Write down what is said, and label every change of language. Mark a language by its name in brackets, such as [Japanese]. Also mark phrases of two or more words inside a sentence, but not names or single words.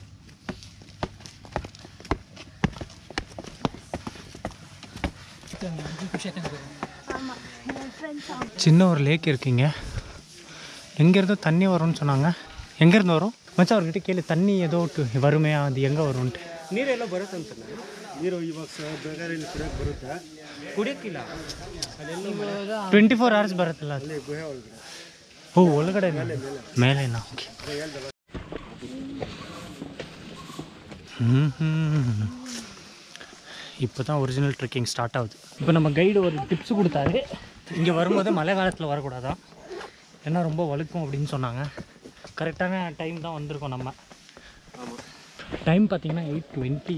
[Tamil] சின்ன ஒரு லேக் இருக்குங்க. எங்கேருந்தோ தண்ணி வரும்னு சொன்னாங்க. எங்கேருந்து வரும் மச்சா? அவர்கிட்ட கேளு, தண்ணி ஏதோ வருமே, அது எங்கே வரும்ன்ட்டு. [Kannada] ನೀರೆಲ್ಲ ಬರುತ್ತೆ ಅಂತ ನೀರು ಇವಾಗ ಬೇಕಾದ್ರೆ ಇಲ್ಲಿ ಕುಡಿಯೋಕೆ ಬರುತ್ತೆ. ಕುಡಿಯೋಕ್ಕಿಲ್ಲ, ಅದೆಲ್ಲ 24 hours ಬರುತ್ತಲ್ಲ ಅಲ್ಲಿ ಗುಹೆ ಒಳಗಡೆ. ಓ ಒಳಗಡೆ ಮೇಲೆನಾ? ಓಕೆ. [Tamil] இப்போ தான் ஒரிஜினல் ட்ரெக்கிங் ஸ்டார்ட் ஆகுது. இப்போ நம்ம கைடு ஒரு டிப்ஸ் கொடுத்தாரு. இங்கே வரும்போது மழை காலத்தில் வரக்கூடாதான், ஏன்னா ரொம்ப வழுக்கும் அப்படின்னு சொன்னாங்க. கரெக்டான டைம் தான் வந்திருக்கோம் நம்ம. டைம் பார்த்தீங்கன்னா 8:20.